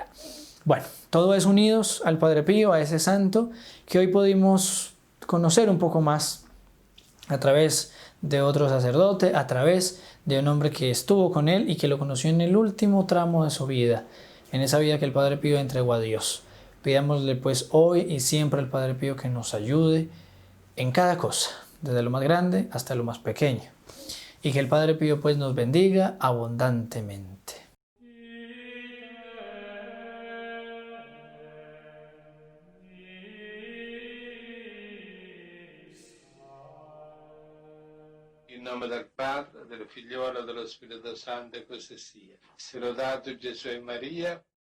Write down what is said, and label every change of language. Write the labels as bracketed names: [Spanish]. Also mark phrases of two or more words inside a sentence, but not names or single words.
[Spanish] Bueno, todo es unidos al Padre Pío, a ese santo que hoy pudimos conocer un poco más a través de otro sacerdote, a través de un hombre que estuvo con él y que lo conoció en el último tramo de su vida, en esa vida que el Padre Pío entregó a Dios. Pidámosle pues hoy y siempre al Padre Pío que nos ayude en cada cosa, desde lo más grande hasta lo más pequeño, y que el Padre Pío pues nos bendiga abundantemente. [Italian] In nome del Padre, del Figliolo e dello Spirito Santo, così sia. Sia lodato Gesù e Maria.